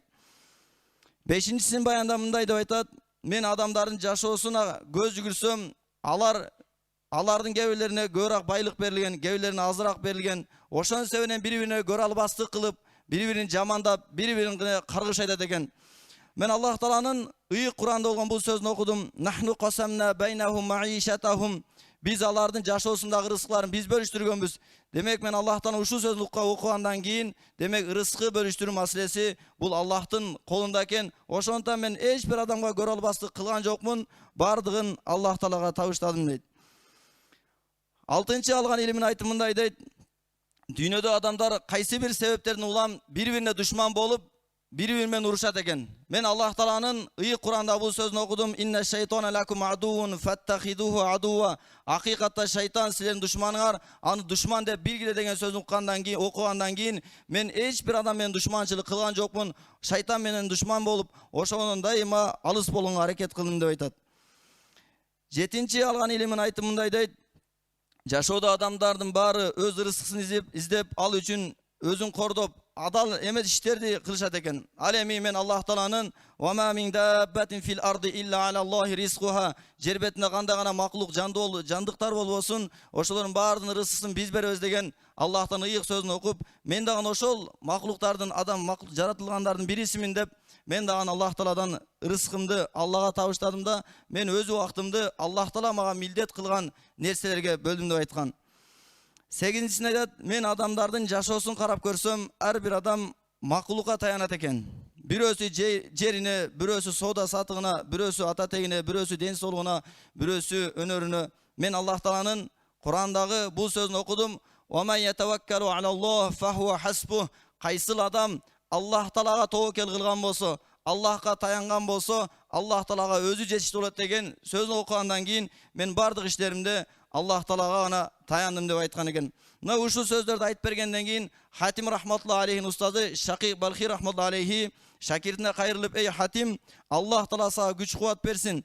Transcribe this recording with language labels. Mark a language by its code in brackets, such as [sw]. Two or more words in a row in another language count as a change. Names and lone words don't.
[ky] Бешинчисин баянда мындай деп айтат: мен адамдардын жашоосуна көз жүгүрсөм, алар алардын кээ бирлерине көбүрөөк байлык берилген, кээ бирлерине азыраак берилген. Ошонун себебинен бири-бирине көрө албастык кылып, бири-бирин жамандап, бири-бирин каргыш айтат экен. Мен Аллах Тааланын ыйык Куранда болгон бул сөзүн окудум. [ar] نحن قسمنا بينهم معيشتهم. [ky] Biz алардын жашоосундагы рызыкларын биз бөлүштүргөнбүз. Демек мен Аллах Тааланын ушул сөзүн окугандан кийин, демек рызыкы бөлүштүрүү маселеси бул Аллахтын колунда экен. Ошондуктан мен эч бир адамга көрө албастык кылган жокмун. Бардыгын Аллах Таалага табыштадым дейт. 6-чы алган илимин айтып мындай дейт. Дүйнөдө адамдар кайсы бир себептерден улам бири-бирине душман болуп, бири-бири менен урушат экен. Мен Аллах Тааланын ыйык Куранда бул сөзүн окудум. [ar] إن الشيطان لكم عدو فاتخذوه عدوا. [ky] Акыйкатта шайтан силердин душманыңар, аны душман деп билгиле деген сөзүн окугандан кийин мен эч бир адам менен душманчылык кылган жокмун. Шайтан менен душман болуп, ошондон дайыма алыс болууга аракет кылдым деп айтат. 7-чи алган илимин айтып мындай дейт. Жашоодо адамдардын баары өз рызыксын издеп ал үчүн өзүн кордоп, адал эмес иштерди кылышат экен. Ал эми мен Аллах Тааланын [ar] "وما من دابة في الأرض إلا على الله رزقها" [ky] жер бетинде кандай гана маклук жандыктар болбосун, ошолордун баарынын рызыксын биз беребиз деген Аллахтын ыйык сөзүн окуп, мен дагы ошол маклуктардын жаратылгандардын бирисимин деп, мен дагы Аллах Тааладан рызкымды Аллага табыштадым да, мен өз убактымды Аллах Таала мага милдет кылган нерселерге бөлдүм деп айткан. 8-сине айтат, мен адамдардын жашоосун карап көрсөм, ар бир адам макулукка таянат экен. Бирөөсү жерине, бирөөсү соода сатыгына, бирөөсү ата тегине, бирөөсү ден соолугуна, бирөөсү өнөрүнө. Мен Аллах Тааланын Курандагы бул сөзүн окудум. [ar] "ومن يتوكل على الله فهو حسبه." [ky] Кайсыл адам Аллах Таалага тоокел кылган болсо, Аллахка таянган болсо, Аллах Таалага өзү жетиштүү болот деген сөзүн окугандан кийин мен бардык иштеримде Аллах Таалага гана таяндым деп айткан экен. Мына ушул сөздөрдү айтып бергенден кийин Хатим [ar] رحمة الله عليه [ky] устазы Шакий Балхи [ar] رحمة الله عليه [ky] шакиртине кайрылып: "Эй Хатим, Аллах Таала сага күч кубат берсин.